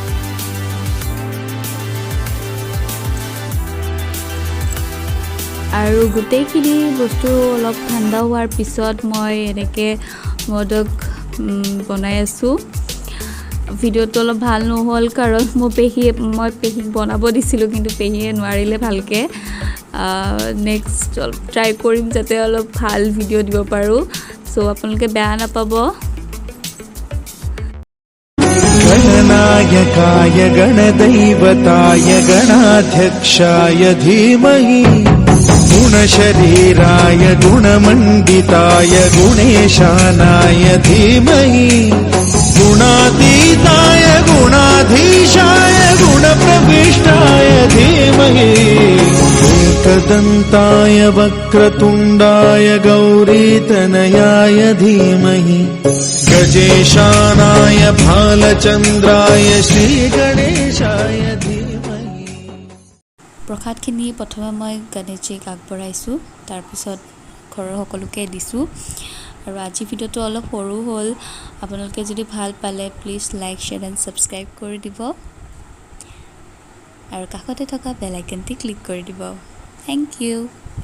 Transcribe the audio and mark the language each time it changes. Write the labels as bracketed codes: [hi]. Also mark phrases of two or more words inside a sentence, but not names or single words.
[as] আৰু গোটেইখিনি বস্তু অলপ ঠাণ্ডা হোৱাৰ পিছত মই এনেকে মোদক বনাই আছো ভিডিওটো অলপ ভাল নহল কাৰণ মই পেহিক বনাব দিছিলো কিন্তু পেহিয়ে নোৱাৰিলে ভালকে [en] next try [as] কৰিম যাতে অলপ ভাল ভিডিও দিব পাৰো সো আপোনালোকে বেয়া নাপাব [sa] गणनायकाय गणदैवताय गणाध्यक्षाय धीमहि गुणशरीराय गुणमण्डिताय गुणेशानाय धीमहि गुणातीताय गुणाधीशाय गुणप्रविष्टाय धीमहि एकदन्ताय वक्रतुण्डाय गौरीतनयाय धीमहि गजेशानाय भालचन्द्राय श्रीगणेशाय धीमहि [as] প্ৰসাদখিনি প্ৰথমে মই গণেশজীক আগবঢ়াইছো তাৰ পিছত ঘৰৰ সকলোকে দিছো আৰু আজি ভিডিওটো অলপ সৰু হ'ল আপোনালোকে যদি ভাল পালে প্লিজ [en] like share and subscribe [as] কৰি দিব আৰু কাষতে থকা বেল আইকনটি ক্লিক কৰি দিব [en] Thank you.